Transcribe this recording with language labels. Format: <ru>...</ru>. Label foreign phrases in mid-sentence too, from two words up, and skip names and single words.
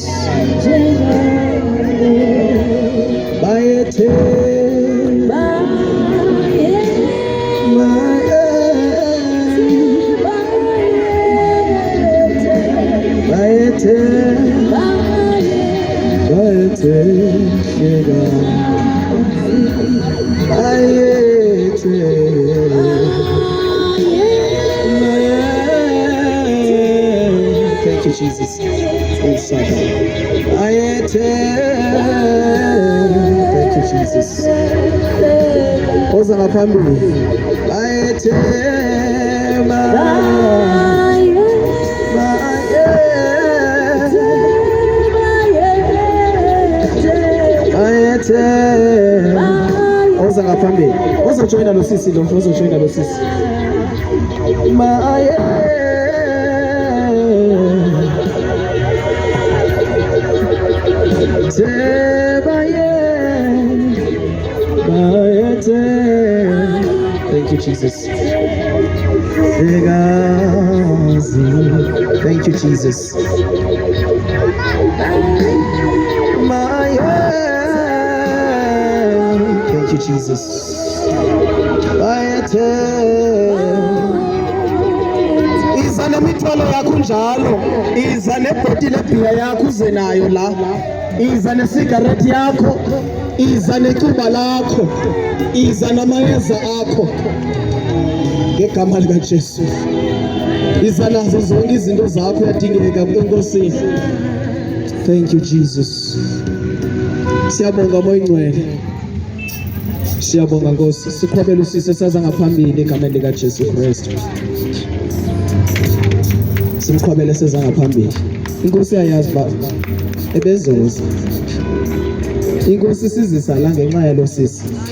<zu>Bayete, bayete, bayete, shega, bayete.</zu> <en>Thank you, Jesus. Thank you, Jesus.</en> <zu>Oza ngaphambi. Oza ngaphambi. Oza joina lo sisi lo. Oza joina lo sisi.</zu> <en>Thank you, Jesus. Thank you, Jesus. Thank you, Jesus.</en> <zu>Iza nemithwalo yakho njalo, iza nebhoti lebhiya yakho uze nayo la, iza nesigarethi yakho, iza necuba lakho, iza namayeza akho ngegama likaJesu. Iza nazo zonke izinto zakho yadingeka enkosini.</zu> <en>Thank you, Jesus.</en> <zu>Siyabonga moya ingcwele, siyabonga Nkosi, sikhwabela usise saza ngaphambili egameni likaJesu Kristu. Simkhwabele seza ngaphambili. Inkosi yayazi uba ebezoza. Inkosi sizisa la ngenxa yalo sisi.</zu>